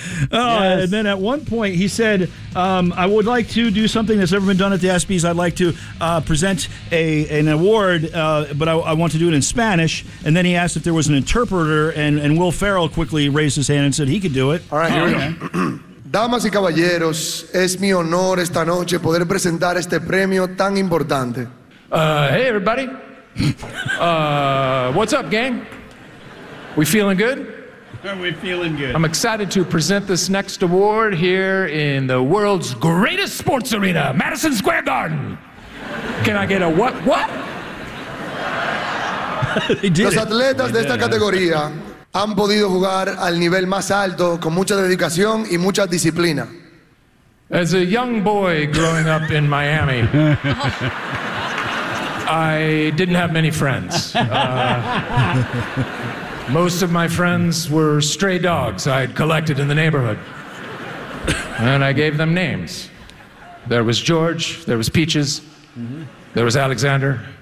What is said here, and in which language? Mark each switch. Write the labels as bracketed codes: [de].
[en] Oh, yes. And then at one point he said, I would like to do something that's never been done at the ESPYs. I'd like to present an award, but I want to do it in Spanish. And then he asked if there was an interpreter, and Will Ferrell quickly raised his hand and said he could do it. All right, here we go. [es] Damas y caballeros, es mi honor esta noche poder presentar este premio tan importante. [en] Hey, everybody. What's up, gang? We feeling good? Are we feeling good? I'm excited to present this next award here in the world's greatest sports arena, Madison Square Garden. Can I get a what? What? [es] Los atletas de esta categoría han podido jugar al nivel más alto con mucha dedicación y mucha disciplina. [en] As a young boy growing up in Miami, I didn't have many friends. Most of my friends were stray dogs I'd collected in the neighborhood. And I gave them names. There was George, there was Peaches, there was Alexander.